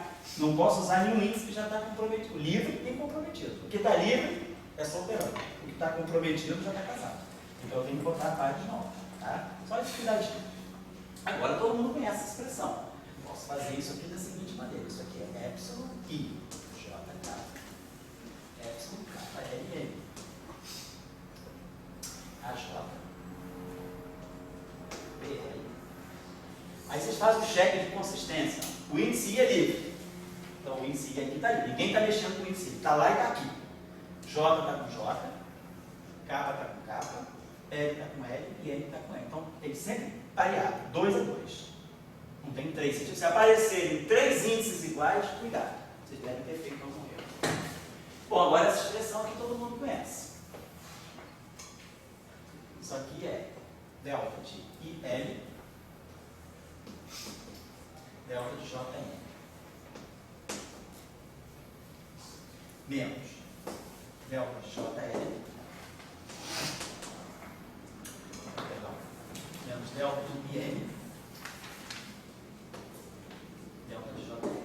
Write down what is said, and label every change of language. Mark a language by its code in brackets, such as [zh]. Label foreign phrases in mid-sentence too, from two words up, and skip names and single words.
[pt] Não posso usar nenhum índice que já está comprometido. Livre e comprometido. O que está livre é solteirão. O que está comprometido já está casado. Então eu tenho que botar a parte de novo. Tá? Só esse cuidadinho. Agora todo mundo conhece essa expressão. Posso fazer isso aqui da seguinte maneira. Isso aqui é epsilon I. JK. Epsilon K. LN. AJ. BL. Aí vocês fazem o cheque de consistência. O índice I é livre. Então o índice I aqui está livre. Ninguém está mexendo com o índice I. Está lá e está aqui. J está com J. K está com K. L está com L e N está com N. Então tem sempre pareado, 2 a 2. Não tem 3. Se aparecerem 3 índices iguais, cuidado. Vocês devem ter feito algum erro. Bom, agora essa expressão aqui todo mundo conhece. Isso aqui é delta de IL, delta de JN. Menos delta de JL, perdão, menos delta de IN, delta de JL.